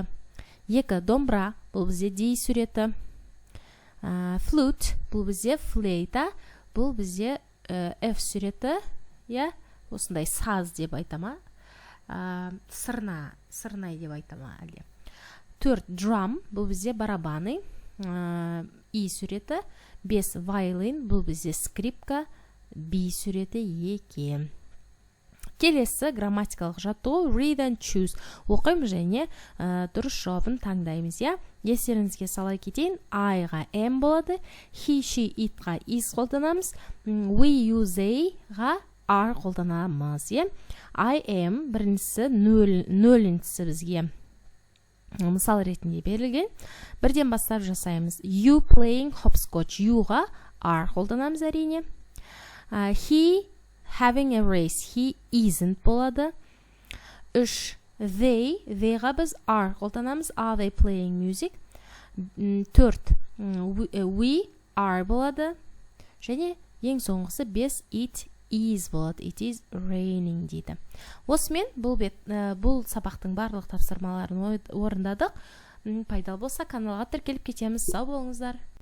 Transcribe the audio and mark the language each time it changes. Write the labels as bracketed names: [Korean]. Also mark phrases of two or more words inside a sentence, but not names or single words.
[Kazakh] 2 домбыра, бұл бізде D суреті. Flute, бұл бізде флейта, бұл бізде F суреті, осындай саз деп айтама, сырнай деп айтама әлде. 4 drum, бұл бізде барабаны, E суреті. 5 violin, бұл бізде скрипка, B суреті екен. Келесі грамматикалық жаттығу [English] read and choose. [Kazakh] Оқимыз және дұрыс жауабын таңдаймыз. Естеріңізге сала кетейін. I-ға am болады, [English] he, she, it- [Kazakh] ға is қолданамыз, [English] we, you, they- [Kazakh] ға are қолданамыз. [English] I am [Kazakh] біріншісі, нөліншісі бізге мысал ретінде берілген. Бірден бастап жасаймыз. [English] You playing hopscotch. [Kazakh] You-ға are қолданамыз әрине. [English] He having a race, he isn't болады. [Kazakh] 3 they-ға біз are қолданамыз, [English] are they playing music. 4 we are болады. [Kazakh] Және ең соңғысы 5 [English] it is [Kazakh] болады, [English] it is raining [Kazakh] дейді. Осымен бұл сабақтың барлық тапсырмаларын орындадық. Пайдалы болса каналға тіркеліп кетеміз. Сау болыңыздар.